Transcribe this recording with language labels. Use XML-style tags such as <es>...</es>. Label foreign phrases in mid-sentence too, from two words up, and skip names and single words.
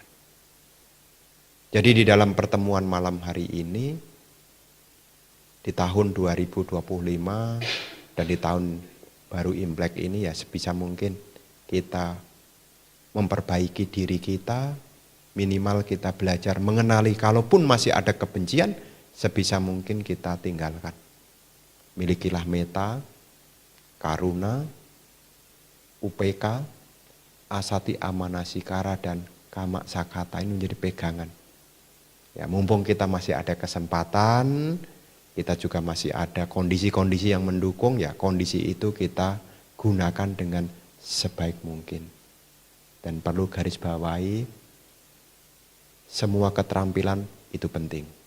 <id>Jadi di dalam pertemuan malam hari ini, di tahun 2025 dan di tahun baru Imlek ini ya sebisa mungkin kita memperbaiki diri kita, minimal kita belajar mengenali kalaupun masih ada kebencian, sebisa mungkin kita tinggalkan. Milikilah meta,</id> <pi>karuna, upeka, asati amanasikara,</pi> <id>dan</id> <pi>kama sakhata</pi> <id>ini menjadi pegangan. Ya, mumpung kita masih ada kesempatan, kita juga masih ada kondisi-kondisi yang mendukung, ya kondisi itu kita gunakan dengan sebaik mungkin. Dan perlu garis bawahi, semua keterampilan itu penting.</id>